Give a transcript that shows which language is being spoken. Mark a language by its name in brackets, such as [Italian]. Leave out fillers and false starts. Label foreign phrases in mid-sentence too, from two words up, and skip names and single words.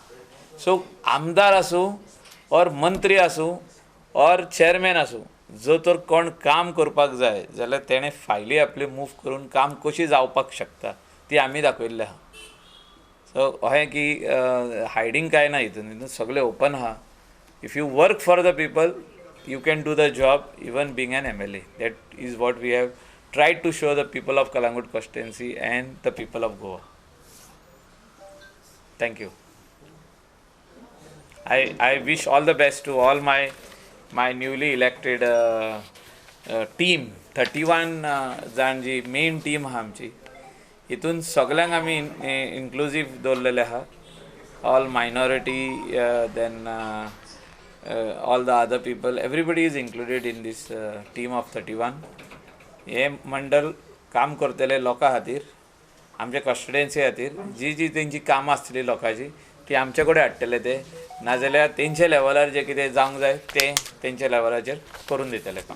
[Konkani] सो आमदार आसूं ऑर मंत्री आसूं ऑर चेअरमॅन आसूं, जो तर कोण काम करपाक जाय जाल्यार तेणें फायली आपली मूव करून काम कशी जावपाक शकता ती आमी दाखयल्ली आहा. सो अशें की हायडींग कांय ना हितून सगळें ओपन आहा. [English] If you work for the people you can do the job even being an MLA. That is what we have tried to show the people of Kalangut constituency and the people of Goa. Thank you. I wish all the best to all my newly elected team. [Konkani] 31 जाण जी मेन टीम आहा आमची, हितून सगळ्यांक आमी इन्क्लुसीव दवरलेले आहा. [English] All minority, then all the other people, everybody is included in this team of 31. [Konkani] हे मंडल काम करतले लोकां खातीर, आमच्या कॉन्स्टिट्युएन्सी खातीर जी तेंची कामां आसतली लोकांची ती आमचे कडेन हाडटले ते, नाजाल्यार तेंचे लेवलार जे कितें जावंक जाय ते तेंच्या लेवलाचेर करून दितले काम.